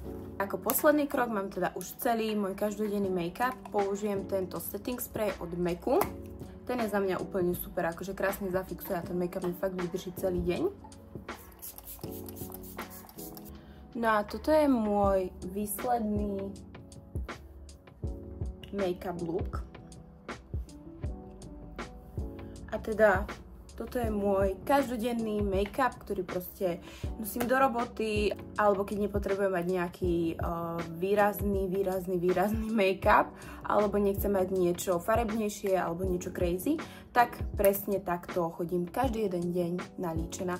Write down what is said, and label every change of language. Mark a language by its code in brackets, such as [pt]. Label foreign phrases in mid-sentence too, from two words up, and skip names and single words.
[sk] Ako posledný krok mám teda už celý môj každodenný make-up. Použijem tento [en] setting spray [sk] od MACu. Ten je za mňa úplne super, akože krásne zafixuje a ten make-up mi fakt vydrží celý deň. No a toto je môj výsledný [en] make-up look. [sk] A teda toto je môj každodenný make-up, ktorý proste nosím do roboty, alebo keď nepotrebujem mať nejaký výrazný make-up, alebo nechcem mať niečo farebnejšie, alebo niečo crazy, tak presne takto chodím každý jeden deň nalíčená.